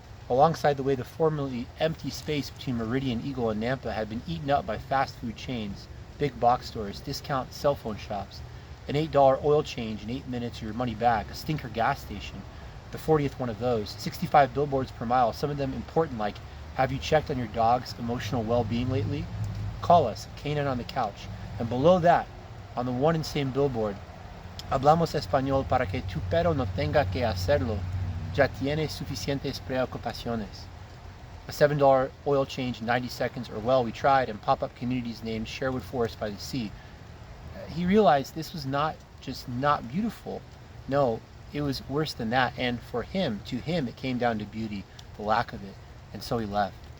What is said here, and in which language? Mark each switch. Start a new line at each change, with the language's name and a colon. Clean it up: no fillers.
English: Alongside the way the formerly empty space between Meridian, Eagle, and Nampa had been eaten up by fast food chains, big box stores, discount cell phone shops, an $8 oil change in 8 minutes or your money back, a stinker gas station, the 40th one of those, 65 billboards per mile, some of them important like, have you checked on your dog's emotional well-being lately? Call us, Canaan on the couch. And below that, on the one and same billboard,
Spanish: hablamos español para que tu perro no tenga que hacerlo. Ya tiene suficientes preocupaciones.
English: A $7 oil change in 90 seconds, or well, we tried, and pop-up communities named Sherwood Forest by the Sea. He realized this was not just not beautiful. No, it was worse than that, and for him, to him, it came down to beauty, the lack of it, and so he left.